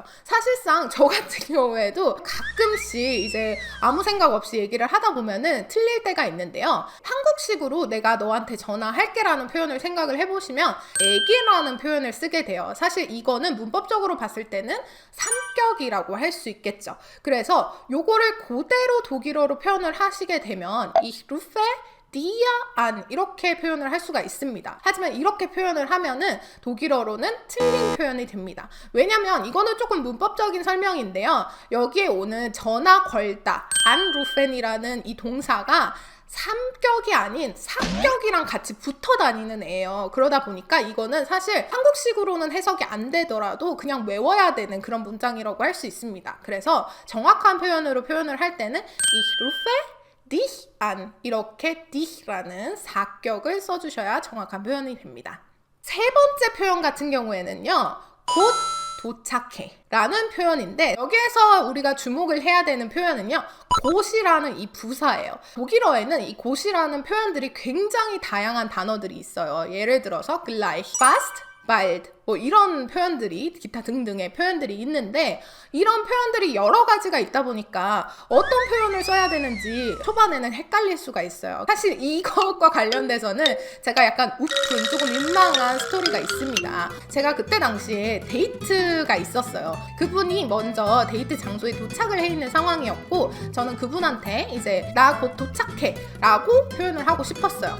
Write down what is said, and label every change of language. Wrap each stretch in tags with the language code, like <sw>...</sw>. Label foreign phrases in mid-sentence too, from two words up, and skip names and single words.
<ko>사실상 저 같은 경우에도 가끔씩 이제 아무 생각 없이 얘기를 하다 보면은 틀릴 때가 있는데요. 한국식으로 내가 너한테 전화할게 라는 표현을 생각을 해보시면 애기라는 표현을 쓰게 돼요. 사실 이거는 문법적으로 봤을 때는 삼격이라고 할 수 있겠죠. 그래서 요거를 그대로 독일어로 표현을 하시게 되면</ko> <de>Ich rufe dir an</de> <ko>이렇게 표현을 할 수가 있습니다. 하지만 이렇게 표현을 하면은 독일어로는 틀린 표현이 됩니다. 왜냐면 이거는 조금 문법적인 설명인데요. 여기에 오는 전화 걸다 anrufen이라는 이 동사가 삼격이 아닌 사격이랑 같이 붙어 다니는 애예요. 그러다 보니까 이거는 사실 한국식으로는 해석이 안 되더라도 그냥 외워야 되는 그런 문장이라고 할 수 있습니다. 그래서 정확한 표현으로 표현을 할 때는</ko> <de>Ich rufe dich an</de> <ko>이렇게 dich라는 사격을 써주셔야 정확한 표현이 됩니다. 세 번째 표현 같은 경우에는요, 곧 도착해 라는 표현인데, 여기에서 우리가 주목을 해야 되는 표현은요, 곧이라는 이 부사예요. 독일어에는 이 곧이라는 표현들이 굉장히 다양한 단어들이 있어요. 예를 들어서</ko> <de>gleich, fast, bald</de> <ko>뭐 이런 표현들이, 기타 등등의 표현들이 있는데, 이런 표현들이 여러 가지가 있다 보니까 어떤 표현을 써야 되는지 초반에는 헷갈릴 수가 있어요. 사실 이것과 관련돼서는 제가 약간 웃긴, 조금 민망한 스토리가 있습니다. 제가 그때 당시에 데이트가 있었어요. 그분이 먼저 데이트 장소에 도착을 해 있는 상황이었고, 저는 그분한테 이제 나 곧 도착해 라고 표현을 하고 싶었어요.</ko>